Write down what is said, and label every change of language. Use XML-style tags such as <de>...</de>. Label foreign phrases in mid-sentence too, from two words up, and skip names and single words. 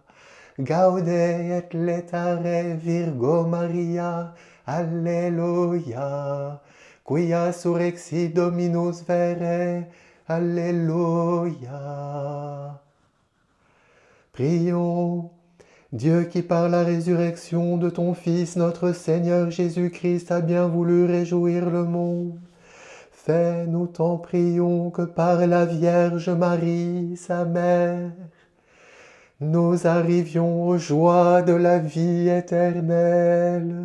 <la>Gaude et letare Virgo Maria, Alleluia, quia surrexit Dominus vere,</la> <fr>Alléluia. Prions, Dieu qui par la résurrection de ton Fils, notre Seigneur Jésus-Christ, a bien voulu réjouir le monde. Fais, nous t'en prions, que par la Vierge Marie, sa mère, nous arrivions aux joies de la vie éternelle.</fr>